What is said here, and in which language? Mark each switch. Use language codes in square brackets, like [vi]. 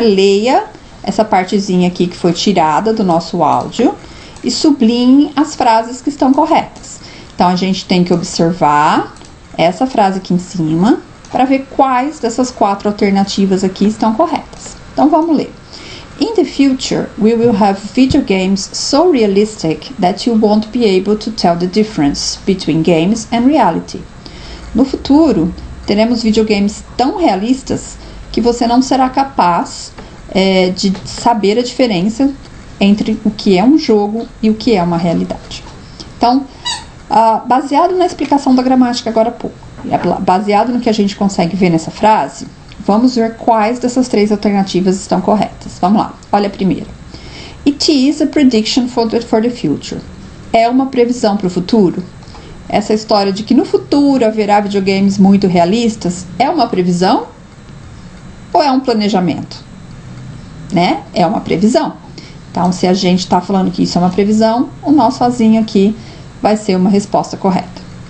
[pt] Leia essa partezinha aqui que foi tirada do nosso áudio e sublinhe as frases que estão corretas. Então, a gente tem que observar essa frase aqui em cima para ver quais dessas 4 alternativas aqui estão corretas. Então, vamos ler. [en] In the future, we will have video games so realistic that you won't be able to tell the difference between games and reality. [pt] No futuro, teremos videogames tão realistas que você não será capaz de saber a diferença entre o que é um jogo e o que é uma realidade. Então, baseado na explicação da gramática agora há pouco, baseado no que a gente consegue ver nessa frase, vamos ver quais dessas 3 alternativas estão corretas. Vamos lá, olha a primeira. [en] It is a prediction for the future. [pt] É uma previsão para o futuro? Essa história de que no futuro haverá videogames muito realistas é uma previsão ou é um planejamento? Né? É uma previsão. Então, se a gente está falando que isso é uma previsão, o nosso azinho aqui vai ser uma resposta correta.